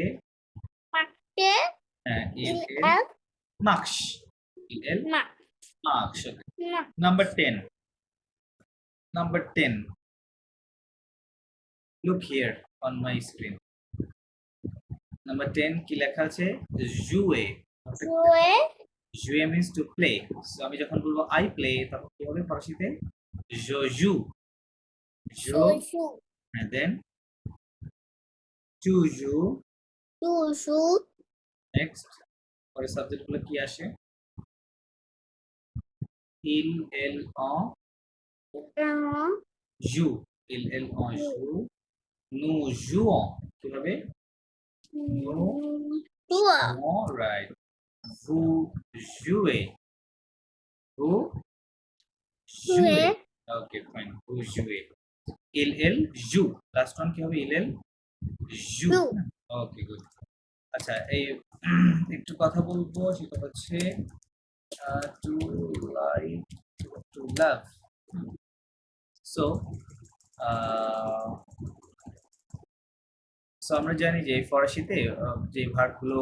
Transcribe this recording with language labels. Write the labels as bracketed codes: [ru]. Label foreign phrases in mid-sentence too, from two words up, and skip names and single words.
[fr] marche, il il, elle elle, marche il elle ma, marche ma, [en] number 10 number 10 look here on my screen number 10 [bn] কি লেখা আছে [en] jouer [fr] jouer, [en] jouer means to play so [bn] আমি যখন বলবো [en] I play [bn] তখন কি হবে ফরাসিতে [fr] je joue je je joue, [en] and then [fr] tu joues tu joues, [bn] next পরের সাবজেক্ট গুলো কি আসে [fr] il elle en on, joue il elle en joue nous jouons [bn] কি হবে [fr] toi, [en] all right [fr] vous jouez vous jouez jouer, [en] okay fine [fr] vous jouez il elle joue [en] last one [bn] কি হবে [fr] il elle joue joue, [en] okay good [bn] আচ্ছা এই একটু কথা বলবো সেটা হচ্ছে [en] to like to love so so [bn] আমরা জানি যে ফরাসিতে যে ভার্বগুলো